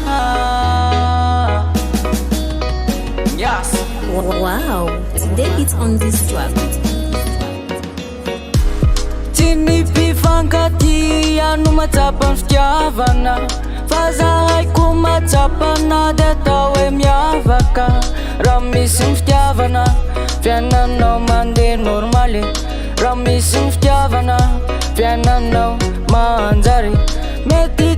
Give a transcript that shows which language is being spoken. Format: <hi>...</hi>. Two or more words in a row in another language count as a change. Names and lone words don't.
<en>Yes. Wow, today it's on this track.</en> <mg>Tinipifankatia no matsapa fitiavana fa zahaiko matsapana de atao hoe miavaka raha misy ny fitiavana fiainanao mandeha normaly raha misy ny fitiavana fiainanao manjary mety</mg>